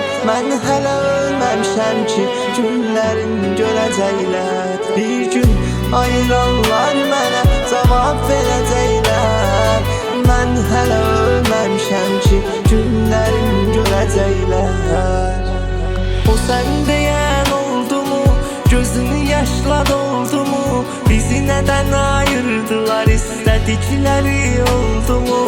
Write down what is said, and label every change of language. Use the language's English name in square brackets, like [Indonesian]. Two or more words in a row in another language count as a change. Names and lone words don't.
[Azerbaijani] Mən hələ ölməmişəm ki, günlərin görəcəklər. Bir gün ayıranlar mənə cavab verəcəklər. Mən hələ ölməmişəm ki, günlərin görəcəklər. [Turkish] O sen diyen oldu mu? Gözün yaşla doldu mu? Bizi neden ayırdılar? İstedikleri oldu mu?